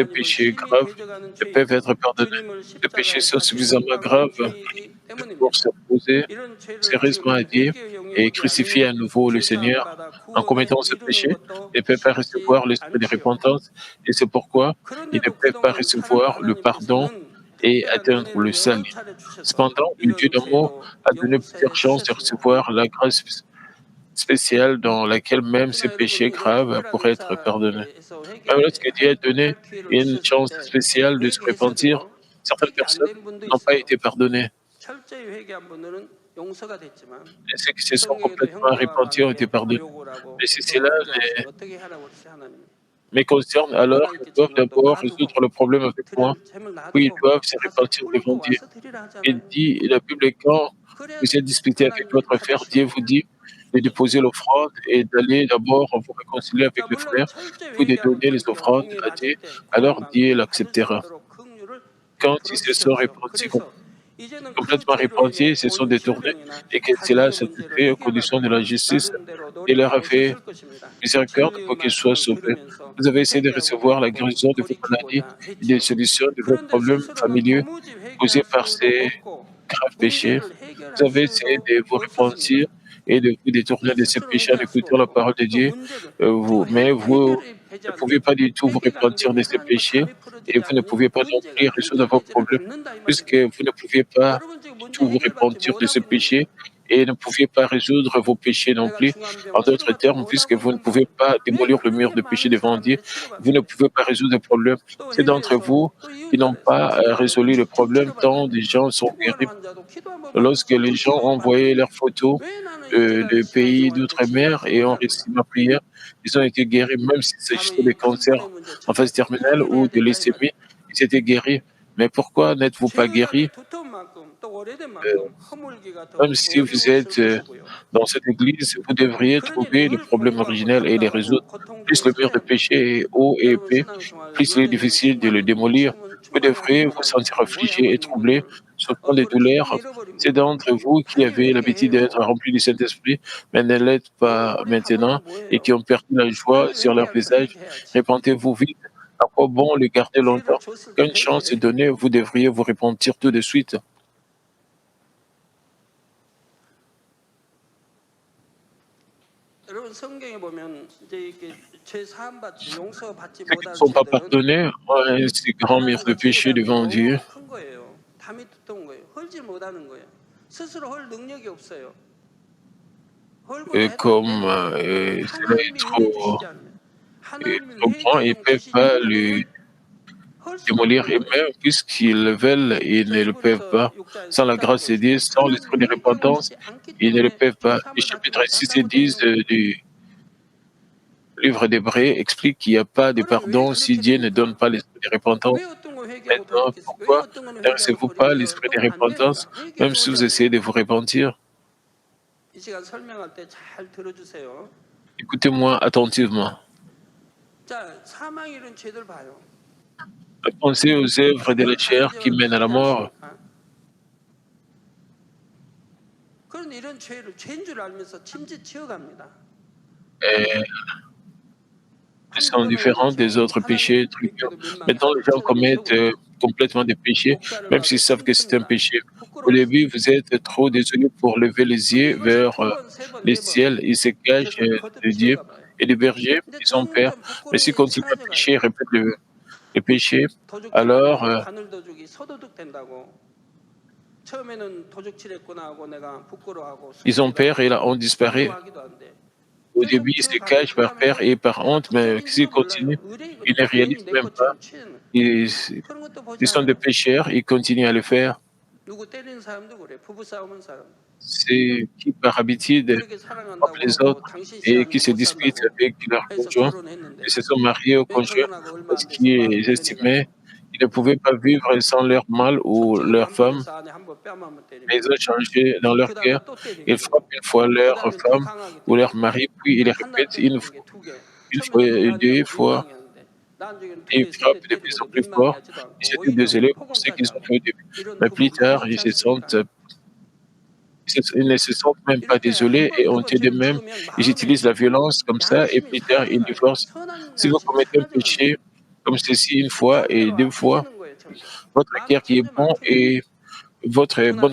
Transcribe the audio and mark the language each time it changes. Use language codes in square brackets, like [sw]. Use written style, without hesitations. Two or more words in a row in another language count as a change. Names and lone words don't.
[ko] 하나님을 [fr] péchés [ko] 심히 [fr] graves [ko] 대적하는 [fr] ne peuvent [ko] 죄이고 [fr] être pardonnés. [ko] 주님을 [fr] Les péchés [ko] 십자가에 [fr] sont [ko] 다시 못 [fr] suffisamment [ko] 박은 [fr] graves [ko] 죄이기 [fr] pour [ko] 때문입니다. [fr] s'opposer [ko] 이런 죄를 [fr] sérieusement à [ko] 지으면 [fr] Dieu [ko] 회개의 영이 [fr] et [ko] 오지 [fr] crucifier à [ko] 않으니 [fr] nouveau le Seigneur. [ko] 죄사함받아 [fr] En [ko] 구원에 [fr] commettant ce [ko] 이르는 [fr] péché, [ko] 것도 [fr] ils ne peuvent pas [ko] 쉽지 [fr] recevoir l'esprit de [ko] 않지요. [fr] repentance et c'est pourquoi ils ne [ko] 그런데도 [fr] peuvent pas [ko] 그동안 살아온 [fr] recevoir le pardon [ko] 하나님께서는 [fr] et [ko] 특별한 [fr] atteindre le [ko] 은혜를 여러 [fr] salut. [ko] 차례 주셔서 [fr] Cependant, le Dieu [ko] 이런 [fr] d'amour [ko] 죄도 [fr] a donné plusieurs chances de [ko] 용서해 [fr] recevoir la grâce spéciale dans laquelle même ses [ko] 특히나 여러분 [fr] péchés [ko] 이런 [fr] graves [ko] 특별한 [fr] pourraient être pardonnés. [ko] 은사에서 [fr] Même [ko] 회개할 때 [fr] lorsque Dieu a donné [ko] 할 기회를 [fr] une [ko] 주셨을 [fr] chance [ko] 때 [fr] spéciale de se repentir, [ko] 회개해서도요 [fr] certaines [ko] 회개 안 [fr] personnes [ko] 된 분도 [fr] n'ont pas [ko] 있어요. [fr] été pardonnées. [ko] 철저히 회개한 분들은 용서가 됐지만 [fr] Et ceux qui se sont [ko] 성경에도 [fr] complètement [ko] 형제와 [fr] repentis ont été [ko] 만약에 [fr] pardonnés. [ko] 모욕을 하고 [fr] Mais si [ko] 너 [fr] cela [ko] 어디 와서 [fr] les [ko] 어떻게 하라고 그랬어요 하나님. [fr] me concerne, alors [ko] 하나님께 [fr] ils doivent [ko] 재물도 [fr] d'abord [ko] 놔두고 [fr] résoudre le problème avec moi, [ko] 드릴 재물 [fr] puis ils [ko] 놔두고 [fr] doivent se [ko] 가서 [fr] repentir [ko] 풀고 [fr] devant Dieu. [ko] 와서 드리라 [fr] Il [ko] 하잖아요. [fr] dit, la Bible est quand [ko] 그래야 [fr] vous êtes disputé avec [ko] 하나님이 [fr] votre frère, Dieu vous [ko] 받으십니다. [fr] dit de déposer l'offrande et d'aller d'abord vous réconcilier avec [ko] 그러니까 [fr] le [ko] 물론 [fr] frère, [ko] 철저히 [fr] puis de [ko] 회개하면 [fr] donner les [ko] 돌이켜 [fr] offrandes [ko] 응애 [fr] à Dieu, [ko] 맞을 때 [fr] alors Dieu [ko] 고난만큼 받을 수 [fr] l'acceptera. [ko] 있도록 긍휼을 [fr] Quand ils [ko] 베풀어 [fr] se sont [ko] 주셨죠. [fr] repentis [ko] 그래서 이제는 그 [fr] complètement [ko] 죄로 인해 [fr] repentis, se sont [ko] 온 [fr] détournés [ko] 질병이나 [fr] et que cela [ko] 가정의 [fr] s'est [ko] 문제를 [fr] fait aux conditions de [ko] 해결하려고 [fr] la justice [ko] 나름대로 [fr] et leur [ko] 노력해 [fr] a fait [ko] 오셨을 것입니다. [fr] miséricorde [ko] 진리의 [fr] pour qu'ils soient [ko] 말씀을 [fr] sauvés. [ko] 들으면서 [fr] Vous avez essayé de [ko] 회개하고 [fr] recevoir la guérison de vos maladies [ko] 돌이키고자 [fr] et des [ko] 했지요. [fr] solutions de vos [ko] 그런데 [fr] problèmes [ko] 스스로는 [fr] familiaux [ko] 도무지 [fr] causés [ko] 회개할 [fr] par [ko] 수도 [fr] ces [ko] 없고 [fr] graves péchés. [ko] 문제를 [fr] Vous [ko] 해결할 [fr] avez essayé [ko] 수도 [fr] de vous repentir [ko] 없었습니다. [fr] et de vous détourner de ces [ko] 스스로 [fr] péchés en [ko] 회개할 수 [fr] écoutant la [ko] 없고 [fr] parole de [ko] 또 [fr] Dieu, [ko] 문제를 또 [fr] mais vous [ko] 해결이 되지 [fr] ne pouviez [ko] 않으면 [fr] pas du tout vous [ko] 회개가 안 [fr] repentir de [ko] 되면 [fr] ces [ko] 하나님과 [fr] péchés [ko] 잠이 [fr] et [ko] 풀어지지 [fr] vous ne [ko] 않으면 [fr] pouviez pas non [ko] 문제가 [fr] plus résoudre vos [ko] 해결되지를 [fr] problèmes [ko] 않는다 이 [fr] puisque [ko] 말입니다. [fr] vous ne pouviez pas [ko] 여러분 지금 [fr] du [ko] 문제 [fr] tout vous [ko] 해결받지 [fr] repentir de ce [ko] 못하고 있는 거죠. [fr] péché et ne pouviez pas résoudre vos péchés non [ko] 내가 [fr] plus. [ko] 중한 [fr] En [ko] 병 [fr] d'autres [ko] 치료받지 [fr] termes, puisque [ko] 못하고 [fr] vous ne [ko] 있는 [fr] pouvez [ko] 분들 [fr] pas [ko] 왜 [fr] démolir le mur [ko] 그렇게 [fr] de péché [ko] 많은 [fr] devant Dieu, [ko] 사람들이 [fr] vous ne [ko] 치료받는데 [fr] pouvez pas résoudre le problème. [ko] 또 [fr] C'est d'entre [ko] 해외에서 [fr] vous [ko] 또 [fr] qui n'ont [ko] 이웃나라에서 [fr] pas [ko] 치료받아도 [fr] résolu le [ko] 쭉쭉 [fr] problème tant [ko] 치료받는데 [fr] des gens sont [ko] 피부암 [fr] guéris. [ko] 환자도 기도 한번 받으면 [fr] Lorsque les [ko] 쭉쭉 [fr] gens envoyaient [ko] 치료받는데 [fr] leurs photos [ko] 왜 나는 이제까지 [fr] de pays [ko] 신앙생활인데 치료할 [fr] d'outre-mer [ko] 수 [fr] et ont [ko] 못하는가? [fr] reçu ma prière, ils ont été guéris, même s'il [ko] 바로 [fr] s'agissait de [ko] 이 [fr] cancer [ko] 근본의 문제 [fr] en phase [ko] 첫째 [fr] terminale ou [ko] 해결해야 [fr] de [ko] 된다 이 말이에요. [fr] leucémie, ils étaient guéris. Mais pourquoi n'êtes-vous pas guéris? [ko] 죄의식이 두터운 만큼 또 오래된 Euh, 만큼 허물기가 [fr] Même [ko] 더 [fr] si vous [ko] 어려웠을 [fr] êtes [ko] 것이고요. [fr] dans cette église, vous devriez [ko] 그러니 [fr] trouver le [ko] 늘 [fr] problème [ko] 고민하고 [fr] originel et les résoudre. [ko] 답답하고 고통 [fr] Plus [ko] 중에 [fr] le mur [ko] 살아야 [fr] de [ko] 합니다. [fr] péché est haut et [ko] 여러분 [fr] épais, [ko] 신앙생활 [fr] plus il est [ko] 예전에는 [fr] difficile de le [ko] 충만히 [fr] démolir. Vous [ko] 충만하길 [fr] devrez vous sentir [ko] 바랍니다. 뭐 [fr] affligé [ko] 하고 [fr] et [ko] 있는 [fr] troublé, [ko] 분들 [fr] souffrant des [ko] 얼굴에 기쁨 [fr] douleurs. [ko] 잃어버린 [fr] C'est [ko] 분들 [fr] d'entre vous qui [ko] 하나님 [fr] avez l'habitude d'être [ko] 회개해요. [fr] remplis du Saint-Esprit, mais ne l'êtes pas [ko] 얼굴에 [fr] maintenant, [ko] 화보는 [fr] et qui [ko] 뭐예요? [fr] ont perdu la joie [ko] 하나님 [fr] sur leur [ko] 회개할 거 [fr] visage. [ko] 회개해야지. [fr] Répentez-vous vite. À quoi bon le garder [ko] 기회를 [fr] longtemps? [ko] 줬을 [fr] Quand [ko] 때 [fr] une chance est [ko] 회개해. [fr] donnée, vous devriez vous repentir tout de suite. [ko] 여러분 성경에 보면 이제 이렇게 죄 사함 받지 용서 받지 [fr] Ceux qui ne [ko] 못한 [fr] sont pas [ko] 죄들은 [fr] pardonnés ont un si grand mur de [ko] 하나님과 [fr] péché [ko] juge하면 [fr] devant Dieu. [ko] 너무 큰 거예요. 담이 두터운 거예요. 헐지 못하는 거예요. 스스로 헐 능력이 없어요. 헐고자 해도 안 [fr] Comme [ko] 되는 거예요. [fr] cela est [ko] 하나님이 은혜 주시지 않으면 [fr] est [ko] 하나님이 [fr] trop grand, [ko] 회개의 [fr] ils ne [ko] 영 [fr] peuvent [ko] 주시지 [fr] pas le [ko] 않으면 헐 수가 [fr] démolir [ko] 없는 거예요. [fr] eux-mêmes, puisqu'ils le veulent, ils [ko] 그래서 [fr] ne le peuvent [ko] 히브리서 [fr] pas. [ko] 6장 [fr] Sans la [ko] 10절에 [fr] grâce de Dieu, [ko] 보시면 [fr] sans [ko] 하나님이 [fr] l'esprit de [ko] 회개를 [fr] repentance, [ko] 원치 않기 [fr] ils ne le [ko] 때문에 [fr] peuvent [ko] 죄 [fr] pas. Et [ko] 사함을 받지 [fr] chapitre 6 et [ko] 못한다고 되어 [fr] 10 [ko] 있는 거예요. [fr] du livre d'Hébreux explique qu'il n'y a pas de [ko] 그럼 왜 [fr] pardon si [ko] 그렇게 [fr] Dieu ne donne [ko] 됩니까? [fr] pas l'esprit de repentance. [ko] 왜 어떤 거 회개하고 [fr] Maintenant, [ko] 돌이켰을까? 왜 [fr] pourquoi [ko] 어떤 거는 회개하고 [fr] n'exercez-vous pas [ko] 돌이켜서 [fr] l'esprit de [ko] 또 안 [fr] repentance, [ko] 되는가? [fr] même [ko] 회개해서 [fr] si vous [ko] 올라가는 [fr] essayez de [ko] 거예요. [fr] vous repentir? [ko] 이 시간 설명할 때 잘 들어주세요. [fr] Écoutez-moi attentivement. [ko] 자, 사망 이런 죄들 봐요. [fr] Pensez aux œuvres de [ko] 왜 [fr] la chair [ko] 다른 [fr] qui [ko] 죄와 [fr] mènent à la [ko] 다르지 [fr] mort. [ko] 않습니까? 그런데 이런 죄를 죄인 줄 알면서 침지 치어갑니다. [fr] Et [ko] 한두 [fr] sont [ko] 번은 [fr] différents [ko] 그렇죠. [fr] des autres [ko] 하나님 [fr] péchés triviaux. [ko] 뵙기도 [fr] Maintenant, les [ko] 민망해하고 [fr] gens [ko] 쳐다보기 [fr] commettent [ko] 서글퍼. [fr] complètement des péchés, [ko] 목사를 [fr] même s'ils [ko] 봐도 [fr] savent que c'est un [ko] 힘듭니다. [fr] péché. Au [ko] 부끄러워서. [fr] début, vous êtes trop désolé pour lever les [ko] 근데 [fr] yeux [ko] 이것이 [fr] vers [ko] 두 번, 세 번, [fr] le [ko] 네 번 [fr] ciel. Ils se cachent [ko] 계속 거듭 [fr] de Dieu [ko] 치어가 봐요. [fr] et les bergers, [ko] 근데 [fr] ils ont peur. [ko] 점점 [fr] Mais s'ils [ko] 부끄러움이 [fr] continuent à [ko] 사라져가요. [fr] pécher et répètent le péché, [ko] 도둑질 [fr] alors [ko] 하면 바늘 도둑이 서도둑 된다고. 처음에는 도둑질했구나 하고 내가 부끄러워하고 [fr] ils ont peur [ko] 숨기다가 [fr] et la honte disparaît. [ko] 용서하기도 안 돼. [fr] Au début, [ko] 계속 [fr] ils se [ko] 치어가면 [fr] cachent [ko] 그 [fr] par peur [ko] 다음에는 [fr] et par honte, mais s'ils [ko] 어쩌인지도 [fr] continuent, [ko] 몰라요. [fr] ils [ko] 의뢰거든. [fr] ne [ko] 괜히 [fr] réalisent [ko] 내 [fr] même pas. [ko] 것처럼 취는 [fr] Ils, [ko] 그런 것도 보지 [fr] ils sont des [ko] 않아요. [fr] pécheurs, ils continuent à le faire. [ko] 누구 때리는 사람도 그래. 부부 싸우는 사람. [fr] C'est qui, par habitude, [ko] 그렇게 [fr] frappent [ko] 사랑한다고 [fr] les [ko] 하고 [fr] autres [ko] 당신 [fr] et [ko] 싫어하는 [fr] qui [ko] 거 [fr] se [ko] 못 [fr] disputent [ko] 산다고 [fr] avec leur [ko] 해서 [fr] conjoint, qui [ko] 결혼했는데 [fr] se sont mariés au [ko] 왜 [fr] conjoint [ko] 결혼하고 얼마 [fr] parce [ko] 안 돼서 마음이 [fr] qu'ils [ko] 변했냐고. [fr] estimaient qu'ils ne pouvaient pas vivre sans leur mâle ou [ko] 손찌검 [fr] leur [ko] 한 번 [fr] femme, [ko] 해서 안에 한 번 뺨 한 번 [fr] mais ils [ko] 때리면 [fr] ont changé dans leur [ko] 그 다음에 [fr] cœur. [ko] 또 때리게 [fr] Ils frappent [ko] 되고 [fr] une fois [ko] 그 [fr] leur [ko] 다음에 더 [fr] femme [ko] 강하게 [fr] ou leur [ko] 때리고 [fr] mari, puis ils le [ko] 하나 [fr] répètent [ko] 때리는 게 두 개. [fr] une fois [ko] 처음에는 [fr] et deux [ko] 미안해하고 [fr] fois, [ko] 민망해하는데 나중에는 두 [fr] et [ko] 배, [fr] ils [ko] 세 배 [fr] frappent de plus [ko] 때리고도 [fr] en plus fort. [ko] 민망해하지도 않고 [fr] Ils étaient [ko] 오히려 [fr] désolés pour ce [ko] 포공까지 [fr] qu'ils ont [ko] 하고 [fr] fait au début. [ko] 이런 [fr] Mais [ko] 부부 [fr] plus tard, [ko] 많이 있지 않습니까? [fr] ils ne se sentent même pas [ko] 이렇게 한 [fr] désolés [ko] 번 [fr] et [ko] 두 번 [fr] honteux [ko] 죄를 [fr] d'eux-mêmes. [ko] 지으면 [fr] Ils utilisent [ko] 마음에 [fr] la violence comme ça et [ko] 양심이 [fr] plus tard, ils [ko] 사라져가요. [fr] divorcent. [ko] 선한 [fr] Si vous [ko] 양심이 [fr] commettez un [ko] 사라져가는 [fr] péché [ko] 거예요. [fr] comme ceci une fois et [ko] 마음대로 [fr] deux fois, [ko] 뒤지는 거예요, 점점. [fr] votre [ko] 마음이 [fr] cœur qui est [ko] 점점 [fr] bon [ko] 악해져요. [fr] et votre bonne